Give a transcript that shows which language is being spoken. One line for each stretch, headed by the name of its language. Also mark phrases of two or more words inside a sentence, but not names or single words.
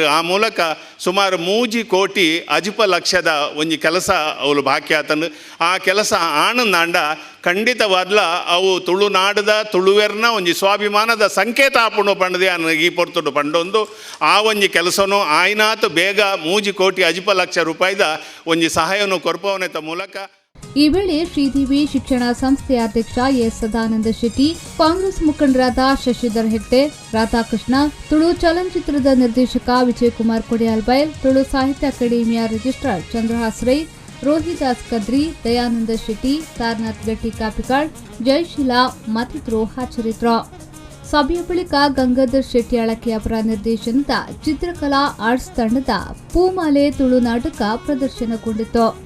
Tulu: ಆ ಮೂಲಕ ಸುಮಾರು 3 ಕೋಟಿ ಅಜಿಪ ಲಕ್ಷದ ಒಂಜಿ ಕೆಲಸ ಅವಳು ಬಾಕಿ ಆತಂದು ಆ ಕೆಲಸ ಆನಂದಾಂಡ ಖಂಡಿತವಾದ್ಲ ಅವು ತುಳುನಾಡದ ತುಳುವೆರ್ನ ಒಂಜಿ ಸ್ವಾಭಿಮಾನದ ಸಂಕೇತ ಆಪುಂಡು ಪಂಡದೆ ಈ ಪೊರ್ತುಡು ಪಂಡೊಂದು ಆ ಒಂಜಿ ಕೆಲಸನು ಆಯ್ನಾತು ಬೇಗ 3 ಕೋಟಿ ಅಜಿಪ ಲಕ್ಷ ರೂಪಾಯಿದ ಒಂಜಿ ಸಹಾಯವನ್ನು ಕೊರ್ಪವನೆತ ಮೂಲಕ.
Kannada: ಈ ವೇಳೆ ಶ್ರೀದೇವಿ ಶಿಕ್ಷಣ ಸಂಸ್ಥೆಯ ಅಧ್ಯಕ್ಷ ಎಸ್ ಸದಾನಂದ ಶೆಟ್ಟಿ, ಕಾಂಗ್ರೆಸ್ ಮುಖಂಡರಾದ ಶಶಿಧರ್ ಹೆಗ್ಡೆ, ರಾಧಾಕೃಷ್ಣ, ತುಳು ಚಲನಚಿತ್ರದ ನಿರ್ದೇಶಕ ವಿಜಯಕುಮಾರ್ ಕೊಡಿಯಾಲ್ಬೈಲ್, ತುಳು ಸಾಹಿತ್ಯ ಅಕಾಡೆಮಿಯ ರಿಜಿಸ್ಟ್ರಾರ್ ಚಂದ್ರಹಾಸ್ ರೈ, ರೋಹಿದಾಸ್ ಕದ್ರಿ, ದಯಾನಂದ ಶೆಟ್ಟಿ, ತಾರನಾಥ್ ಗಟ್ಟಿ ಕಾಪಿಕಾಡ್, ಜಯಶೀಲಾ ಮತ್ತಿತರರು ಹಾಜರಿದ್ದರು. ಸಭೆಯ ಬಳಿಕ ಗಂಗಾಧರ್ ಶೆಟ್ಟಿ ಅಳಕೆ ಅವರ ನಿರ್ದೇಶನದ ಚಿತ್ರಕಲಾ ಆರ್ಟ್ಸ್ ತಂಡದ ಪೂಮಾಲೆ ತುಳು ನಾಟಕ ಪ್ರದರ್ಶನಗೊಂಡಿತು.